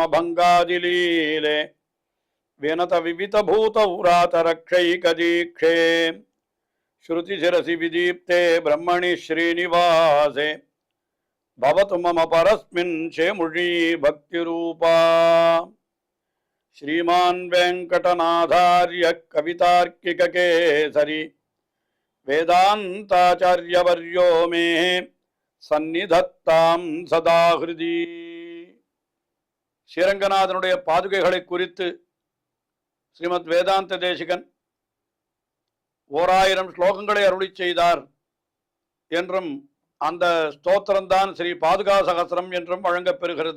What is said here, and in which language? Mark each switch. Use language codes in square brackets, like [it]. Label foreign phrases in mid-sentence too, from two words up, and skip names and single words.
[sa] भङ्गादिलीले विनत विविध भूत व्रात रक्षैकदीक्षे श्रुति शिरसि विदीप्ते ब्रह्मणि श्रीनिवासे भवतु मम परस्मिन् शेमुषी भक्ति रूपा श्रीमान वेंकटनाथार्य कवितार्किक केसरी वेदांताचार्यवर्यो मे सन्निधत्तां सदा हृदि [ta] ஸ்ரீரங்கநாதனுடைய பாதுகைகளை குறித்து ஸ்ரீமத் வேதாந்த தேசிகன் 1000 ஸ்லோகங்களை அருளி செய்தார் என்றும் அந்த ஸ்தோத்திரம்தான் ஸ்ரீ பாதுகா சகஸ்ரம் என்றும் வழங்கப்பெறுகிறது.